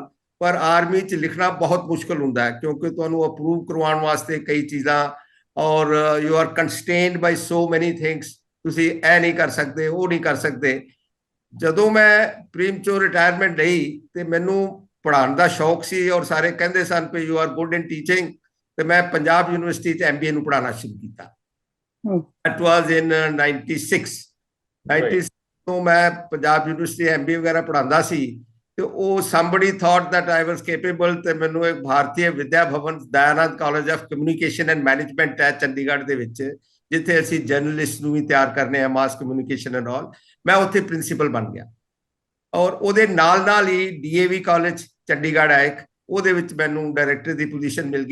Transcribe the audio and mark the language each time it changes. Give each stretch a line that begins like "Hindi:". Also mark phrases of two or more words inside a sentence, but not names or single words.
Punjabi: ਪਰ ਆਰਮੀ 'ਚ ਲਿਖਣਾ ਬਹੁਤ ਮੁਸ਼ਕਲ ਹੁੰਦਾ ਹੈ, ਕਿਉਂਕਿ ਤੁਹਾਨੂੰ ਅਪਰੂਵ ਕਰਵਾਉਣ ਵਾਸਤੇ ਕਈ ਚੀਜ਼ਾਂ, ਔਰ
English: you are constrained by so many things,
Punjabi: ਤੁਸੀਂ ਇਹ ਨਹੀਂ ਕਰ ਸਕਦੇ, ਉਹ ਨਹੀਂ ਕਰ ਸਕਦੇ। ਜਦੋਂ ਮੈਂ
English: premature retirement
Punjabi: ਲਈ ਤੇ ਮੈਨੂੰ ਪੜ੍ਹਾਉਣ ਦਾ ਸ਼ੌਕ ਸੀ, ਔਰ ਸਾਰੇ ਕਹਿੰਦੇ ਸਨ ਕਿ
English: you are good in teaching,
Punjabi: ਤੇ ਮੈਂ ਪੰਜਾਬ ਯੂਨੀਵਰਸਿਟੀ 'ਚ MBA ਨੂੰ ਪੜ੍ਹਾਉਣਾ ਸ਼ੁਰੂ ਕੀਤਾ।
English: That was in 96
Punjabi: ਤੋਂ ਮੈਂ ਪੰਜਾਬ ਯੂਨੀਵਰਸਿਟੀ MBA ਵਗੈਰਾ ਪੜ੍ਹਾਉਂਦਾ ਸੀ, ਤੇ ਉਹ
English: somebody thought that I was capable,
Punjabi: ਤੇ ਮੈਨੂੰ ਇੱਕ ਭਾਰਤੀ ਵਿਦਿਆ ਭਵਨ ਦਇਆਨੰਦ ਕਾਲਜ ਆਫ ਕਮਿਊਨੀਕੇਸ਼ਨ ਐਂਡ ਮੈਨੇਜਮੈਂਟ ਹੈ ਚੰਡੀਗੜ੍ਹ ਦੇ ਵਿੱਚ, ਜਿੱਥੇ ਅਸੀਂ ਜਰਨਲਿਸਟ ਨੂੰ ਵੀ ਤਿਆਰ ਕਰਨੇ ਆ,
English: mass communication and all.
Punjabi: ਮੈਂ ਉੱਥੇ ਪ੍ਰਿੰਸੀਪਲ ਬਣ ਗਿਆ, ਔਰ ਉਹਦੇ ਨਾਲ ਨਾਲ ਹੀ DAV ਕਾਲਜ ਚੰਡੀਗੜ੍ਹ ਹੈ ਇੱਕ, ਉਹਦੇ ਵਿੱਚ ਮੈਨੂੰ ਡਾਇਰੈਕਟਰ ਦੀ ਪੋਜੀਸ਼ਨ ਮਿਲ ਗਈ।